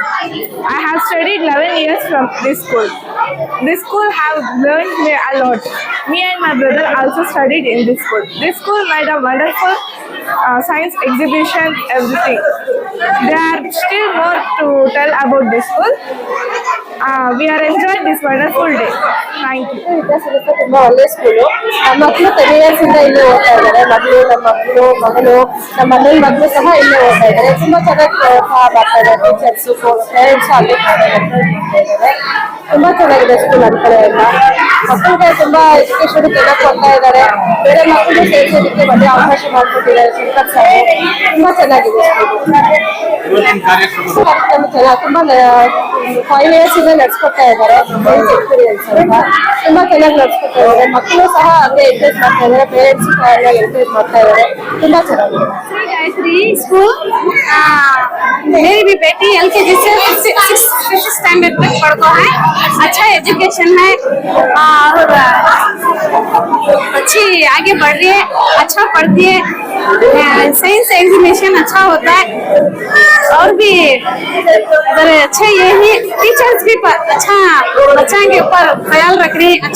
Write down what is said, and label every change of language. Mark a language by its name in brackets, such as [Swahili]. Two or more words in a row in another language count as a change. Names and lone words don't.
[English] I have studied 11 years from this school. This school have learned me a lot. Me and my brother also studied in this school. This school made a wonderful science exhibition, everything. There are still more to tell about this school. We are enjoying this wonderful day. Thank you. [Kannada] ವಿದ್ಯಾಸಂಸ್ಥೆ ತುಂಬಾ ಒಳ್ಳೆ ಸ್ಕೂಲು. ಮಕ್ಕಳು 10 years ಇಂದ ಇಲ್ಲೇ ಓದ್ತಾ ಇದ್ದಾರೆ. ನಮ್ಮ ಮಗಳು ನಮ್ಮ ಅಣ್ಣನ ಮಕ್ಕಳು ಸಹ ಇಲ್ಲೇ ಓದ್ತಾ ಇದ್ದಾರೆ. ತುಂಬಾ ಚೆನ್ನಾಗಿ ಮಾಡ್ತಾ ಇದ್ದಾರೆ ಟೀಚರ್ಸ್, ಪೇರೆಂಟ್ಸ್ ಅಲ್ಲಿ ಮಾಡ್ತಾ ಇದ್ದಾರೆ. ತುಂಬಾ ಚೆನ್ನಾಗಿದೆ ಸ್ಕೂಲ್ ಅನ್ಕಡೆ ಎಲ್ಲ. ಮಕ್ಕಳಿಗೆ ತುಂಬಾ ಎಜುಕೇಶನ್ ಎಲ್ಲ ಕೊಡ್ತಾ ಇದ್ದಾರೆ. ಬೇರೆ ಮಕ್ಕಳು ಸೇರಿಸೋದಕ್ಕೆ ಒಳ್ಳೆ ಅವಕಾಶ ಮಾಡ್ಕೊಟ್ಟಿದ್ದಾರೆ ಶಂಕರ್ ಸರ್. ತುಂಬಾ ಚೆನ್ನಾಗಿದೆ ತುಂಬಾ 5 years ಇಂದ ನಡ್ಸ್ಕೊಡ್ತಾ ಇದ್ದಾರೆ. ಎಕ್ಸ್ಪೀರಿಯನ್ಸ್ ಅಂತ ತುಂಬಾ ಚೆನ್ನಾಗಿ ನಡ್ಸ್ಕೊತಾ ಇದ್ದಾರೆ. ಮಕ್ಕಳು ಸಹ ಅದೇ ಎಂಕರೇಜ್ ಮಾಡ್ತಾ ಇದ್ದಾರೆ, ಪೇರೆಂಟ್ಸ್ ಸಹ ಎಂಕರೇಜ್ ಮಾಡ್ತಾ ಇದ್ದಾರೆ. ತುಂಬಾ ಚೆನ್ನಾಗಿದೆ [Hindi] स्कूल। मेरी भी बेटी LKG से 6th स्टैंडर्ड तक पढ़ता है। अच्छा एजुकेशन है और अच्छी आगे बढ़ रही है, अच्छा पढ़ती है। साइंस एग्जीबिशन अच्छा होता है और भी अगर अच्छा ये ही टीचर्स भी अच्छा बच्चा के ऊपर ख्याल रख रही है।